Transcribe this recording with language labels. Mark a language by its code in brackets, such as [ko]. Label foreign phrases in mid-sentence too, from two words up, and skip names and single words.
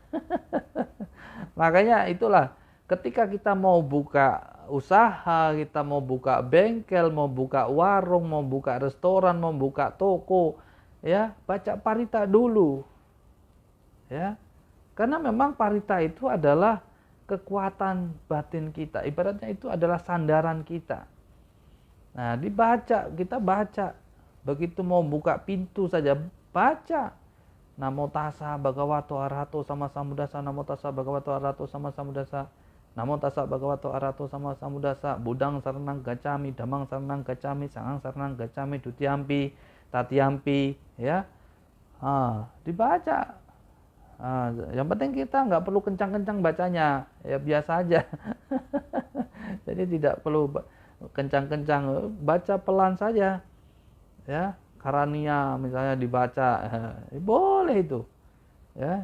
[id] Makanya itulah ketika kita mau buka usaha, kita mau buka bengkel, mau buka warung, mau buka restoran, mau buka toko, ya baca parita dulu, ya, karena memang parita itu adalah kekuatan batin kita, ibaratnya itu adalah sandaran kita. Nah dibaca, kita baca, begitu mau buka pintu saja baca. [pi] Namo tassa bhagavato arahato sama sambuddhassa, namo tassa bhagavato arahato sama sambuddhassa, namo tassa bhagavato arahato sama sambuddhassa, budang saranang gacami, damang saranang gacami, sangang saranang gacami, dutiyampi, tatiyampi, [id] ya. Dibaca. Yang penting kita nggak perlu kencang-kencang bacanya, ya biasa aja. Jadi tidak perlu kencang-kencang, baca pelan saja, ya. Karania misalnya dibaca, boleh itu, ya.